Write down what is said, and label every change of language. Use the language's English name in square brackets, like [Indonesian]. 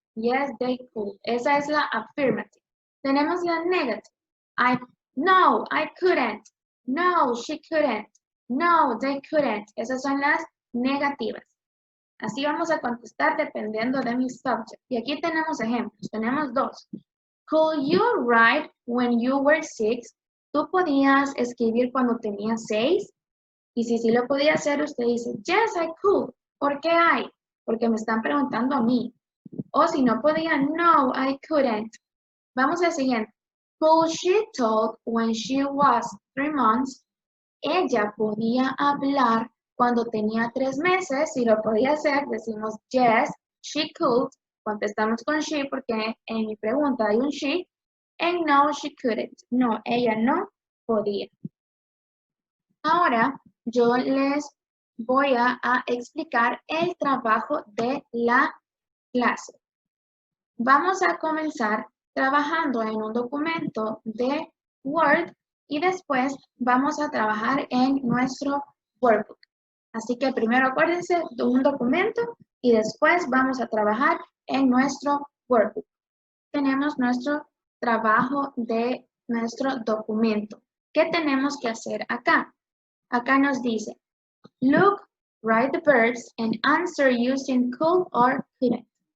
[English] Yes, they could. [Spanish] Esa es la affirmative. Tenemos la negative. [English] No, I couldn't. No, she couldn't. No, they couldn't. [Spanish] Esas son las negativas. Así vamos a contestar dependiendo de mi subject. Y aquí tenemos ejemplos. Tenemos dos. [English] Could you write when you were 6? [Spanish] ¿Tú podías escribir cuando tenías 6? Y si sí lo podía hacer, usted dice, [English] yes, I could. [Spanish] ¿Por qué I? Porque me están preguntando a mí. O si no podía, [English] no, I couldn't. [Spanish] Vamos al siguiente. [English] Could she talk when she was 3 months? [Spanish] Ella podía hablar cuando tenía 3 meses. Si lo podía hacer, decimos [English] yes, she could. [Spanish] Contestamos con she porque en mi pregunta hay un she. [English] And no, she couldn't. [Spanish] No, ella no podía. Ahora yo les voy a explicar el trabajo de la clase. Vamos a comenzar trabajando en un documento de Word y después vamos a trabajar en nuestro workbook. Así que primero acuérdense de un documento y después vamos a trabajar en nuestro workbook. Tenemos nuestro trabajo de nuestro documento. ¿Qué tenemos que hacer acá? Acá nos dice, [English] look, write the verbs and answer using could or couldn't.